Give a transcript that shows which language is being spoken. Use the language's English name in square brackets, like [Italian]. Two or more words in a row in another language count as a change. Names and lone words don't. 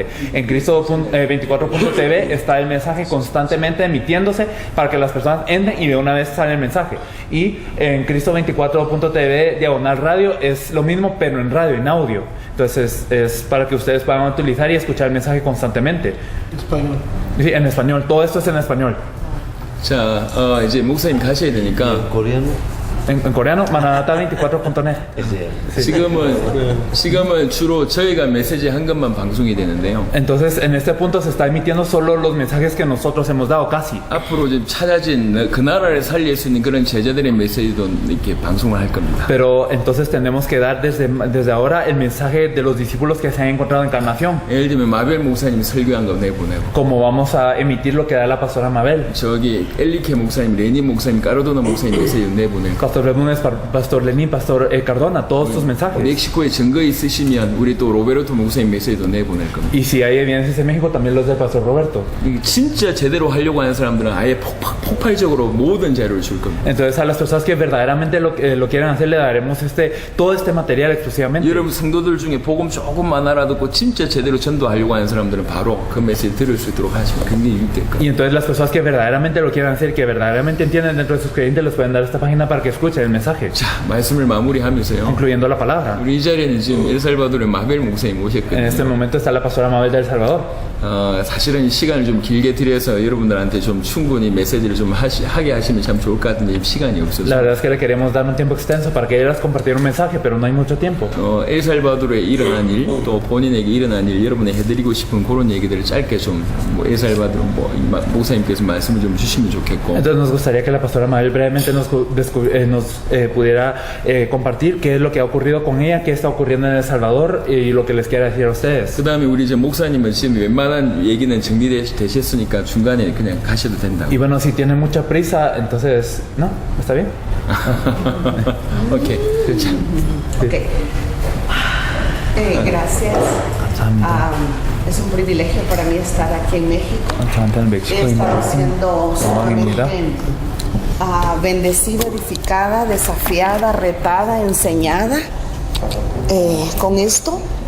[Spanish] En Cristo24.tv está el mensaje constantemente emitiéndose para que las personas entren y de una vez sale el mensaje. Y en Cristo24.tv diagonal radio es lo mismo, pero en radio, en audio. Entonces es para que ustedes puedan utilizar y escuchar el mensaje constantemente. Español. Sí, en español. Todo esto es en español. [Korean] 자, 이제 목사님 가셔야 되니까 [Spanish] coreano. En coreano, mananata24.net. [Korean] 지금은 주로 저희가 메시지 한 것만 방송이 되는데요. [Spanish] Entonces, en este punto se está emitiendo solo los mensajes que nosotros hemos dado, casi. [Korean] 앞으로 좀 찾아진 그 나라를 살릴 수 있는 그런 제자들의 메시지도 이렇게 방송을 할 겁니다. [Spanish] Pero entonces tenemos que dar desde ahora el mensaje de los discípulos que se han encontrado en Encarnación. [Korean] 예를 들면 마벨 목사님이 설교한 거 내보내고 [Spanish] Como vamos a emitir lo que da la pastora Mabel. [Korean] 저기 엘리케 목사님, 레니 목사님, 까르도나 목사님 메시지 내보내고 [Spanish] Pastor Bermúdez, Pastor Lenín, Pastor Cardona, todos sus mensajes. [Korean] 멕시코에 증거 있으시면 우리 또 로베르토 목사님 메시지도 내보낼 겁니다. [Spanish] Y si hay evidencias en México, también los del Pastor Roberto. [Korean] 이게 진짜 제대로 하려고 하는 사람들은 아예 폭발적으로 모든 자료를 줄 겁니다. [Spanish] Entonces a las personas que verdaderamente lo quieren hacer le daremos todo este material exclusivamente. [Korean] 여러분 성도들 중에 복음 조금만 알아듣고 진짜 제대로 전도하려고 하는 사람들은 바로 그 메시지 들을 수 있도록 하시면 굉장히 유익될 거예요. [Spanish] Y entonces las personas que verdaderamente lo quieran hacer, que verdaderamente entienden dentro de sus creyentes, les pueden dar esta página para que escuchen el mensaje, [Korean] 자, 말씀을 마무리하면서요. [Spanish] incluyendo la palabra. [Korean] 우리 이 자리에는 지금 엘살바도르의 마벨 목사님 [Spanish] En [Korean] 오셨거든요. [Spanish] este momento está la pastora Mabel de El Salvador. [Korean] 사실은 시간을 좀 길게 드려서 여러분들한테 좀 충분히 메시지를 좀 하게 하시면 참 좋을 것 같은데 시간이 없어서. [Spanish] La verdad es que le queremos dar un tiempo extenso para que ellas compartir un mensaje, pero no hay mucho tiempo. [Korean] 엘살바도르에 일어난 일, 또 본인에게 일어난 일, 여러분이 해드리고 싶은 그런 얘기들을 짧게 좀 엘살바도르 목사님께서 말씀을 좀 주시면 좋겠고. [Spanish] Entonces nos gustaría que la pastora Mabel brevemente nos pudiera compartir qué es lo que ha ocurrido con ella, qué está ocurriendo en El Salvador y lo que les quiera decir a ustedes. [Korean] 그 다음에 우리 이제 목사님은 지금 웬만한 얘기는 정리되셨으니까 중간에 그냥 가셔도 된다고. [Spanish] Y bueno, si tienen mucha prisa, entonces, ¿no? ¿Está bien? [Korean] 오케이. 자, [Spanish] Ok. Gracias. Es un privilegio para mí estar aquí en México. He estado siendo sumamente bendecida, edificada, desafiada, retada, enseñada con esto.